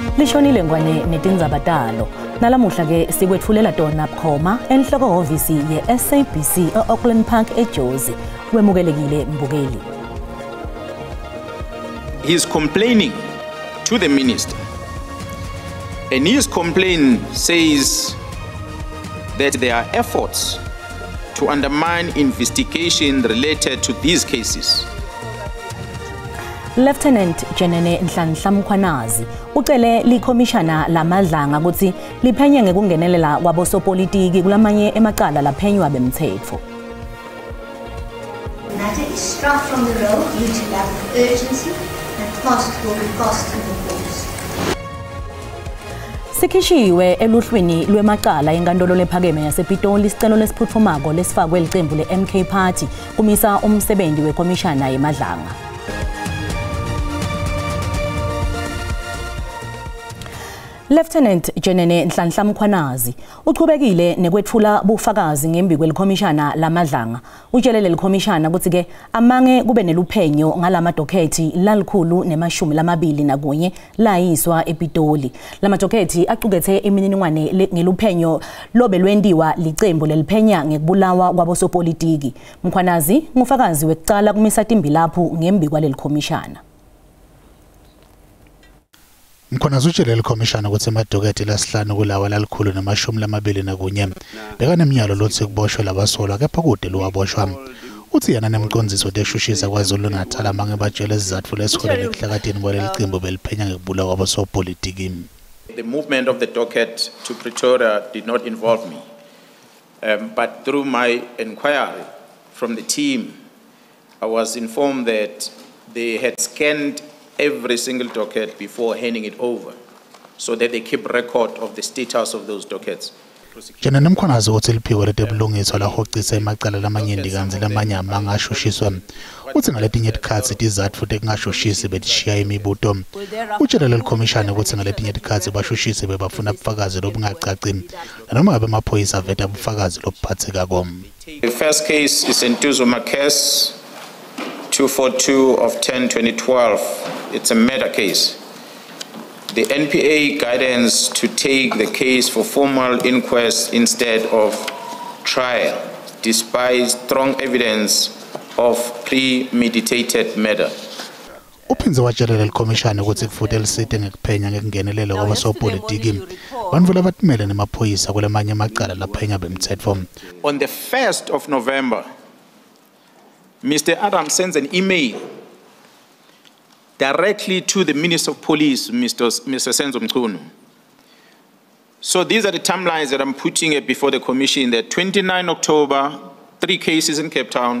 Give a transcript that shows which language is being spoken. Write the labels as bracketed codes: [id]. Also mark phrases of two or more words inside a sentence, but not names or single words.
[ss] Lishonile Ngwane netinzabatalo. Nalamuhla ke sikwetfulela tona bukhoma enhloko hhovisi ye SABC eAuckland Park eJozi. Wemukelekile mbukeli. [en] He is complaining to the minister, and his complaint says that there are efforts to undermine investigation related to these cases. [ss] Lieutenant General Nhlanhla Mkhwanazi ucele likhomishana lamadlanga ukuthi liphenye ngekungenelela kwabosopolitiki kulamanye emacala laphenywa bemthetho. [en] The matter is struck from the roll due to lack of urgency and cost will be cost in the course. [ss] Sikhishiwe eluhlwini lwemacala enkantolo lephakeme yasePitoli isicelo lesiphutfumako lesifakwe licembu le-MK Party kumisa umsebenzi wekomishana yemadlanga. Lieutenant General Nhlanhla Mkhwanazi uchubekile nekwetfula bufakazi ngembi kwelikhomishana lamadlanga. Utshelele likhomishana ukuthi ke amange kube neluphenyo ngalamadokhethi lalikhulu nemashumi lamabili nakunye layiswa ePitoli. Lamadokhethi acukethe imininingwane ngeluphenyo lobe lwendiwa licembu leliphenya ngekubulawa kwabosopolitiki. Mkhwanazi ngufakazi wekucala kumisa timbi lapho ngembi kwalelikhomishana. Mkhwanazi utshele likhomishana ukuthi amadokhethi lasihlanu kulawa lalikhulu nemashumi lamabili nakunye bekaneminyalo lothi kuboshwe labasolwa kepha kude luwaboshwa. Uthi yena nemcondziso wekushushisa KwaZulu-Natal amange batshele izizathu lesiholele ekuhlakatini kwaleli cembu beliphenya ngekubulawa kwabosopolitiki. [en] The movement of the docket to Pretoria did not involve me, but through my inquiry from the team, I was informed that they had scanned every single docket before handing it over, so that they keep record of the status of those dockets. [ss] General Mkhwanazi uthi liphiko letebulungiswa lahocisa emacala lamanyenti kanzi lamanye amanga ashushiswa. Uthi ngaletinye tikhatsi tizatfu futhi kungashushisi betishiya imibuto. Utshele likhomishana ukuthi ngaletinye tikhatsi bashushisi bebafuna bufakazi lobungacaci noma ngabe amaphoyisa aveta bufakazi lobuphathekako. [en] The first case is Ntuzo Makes 242 of 10/2012. It's a murder case. The NPA guidance to take the case for formal inquest instead of trial, despite strong evidence of premeditated murder. [ss] Uphinze watshelela likhomishana ukuthi kufuthi lisite ngekuphenya ngekungenelela kwabosopolitiki bantfu labatimele nemaphoyisa kulamanye amacala laphenya bemthetho. [en] On the 1st of November, Mr. Adams sends an email directly to the Minister of Police, Mr. Senzo Mchunu. So these are the timelines that I'm putting before the Commission. That 29 October, 3 cases in Cape Town.